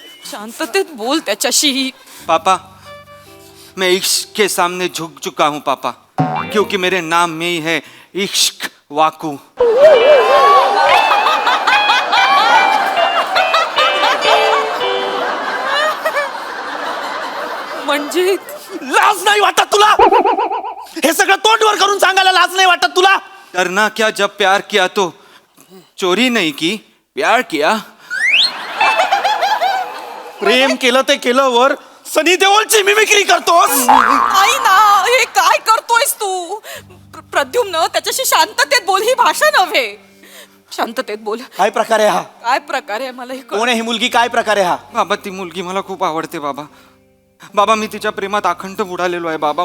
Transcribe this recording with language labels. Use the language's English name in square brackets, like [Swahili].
[Marathi] शांततेत बोल त्याच्याशी. [Hindi] पापा, मैं इश्क के सामने झुक चुका हूँ पापा, क्योंकि मेरे नाम में ही है इश्क वाकू. [Marathi] म्हणजे लाज नाही वाटत तुला? हे सगळं तोंडवर करून सांगायला लाज नाही वाटत तुला? [Hindi] डरना क्या, जब प्यार किया तो चोरी नहीं की, प्यार किया. [Marathi] प्रेम केलं ते केलं वर सनी देओलची मिमिक्री करतोस? नाही ना, हे काय करतोयस तू? प्रद्युम्न, त्याच्याशी शांततेत बोल, ही भाषा नव्हे. शांततेत बोल. काय प्रकार आहे हा? काय प्रकार आहे मला हे कोण आहे ही मुलगी? काय प्रकार आहे हा? बाबा ती मुलगी मला खूप आवडते बाबा. बाबा मी तिच्या प्रेमात अखंड बुडालेलो आहे बाबा.